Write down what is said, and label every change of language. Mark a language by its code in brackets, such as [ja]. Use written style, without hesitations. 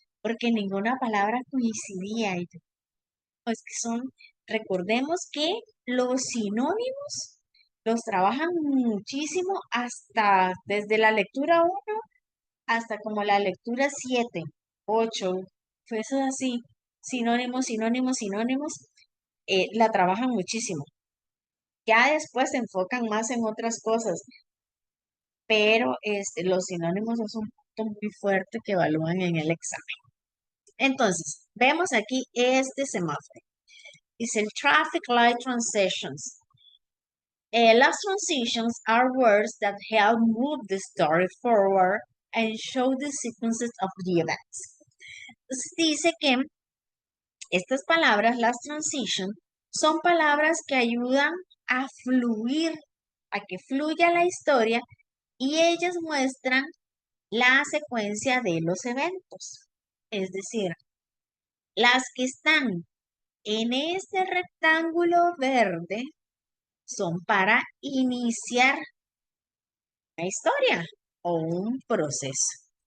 [es] Porque ninguna palabra coincidía. Y yo, es que recordemos que los sinónimos los trabajan muchísimo hasta desde la lectura 1 hasta como la lectura 7, 8, fue eso así, sinónimos, sinónimos, sinónimos, la trabajan muchísimo. Ya después se enfocan más en otras cosas, pero los sinónimos es un punto muy fuerte que evalúan en el examen. Entonces, vemos aquí este semáforo. Dice el [en] traffic light transitions. Las transitions are words that help move the story forward and show the sequences of the events. [es] Entonces dice que estas palabras, las transition, son palabras que ayudan a fluir, a que fluya la historia y ellas muestran la secuencia de los eventos. Es decir, las que están en este rectángulo verde son para iniciar una historia o un proceso.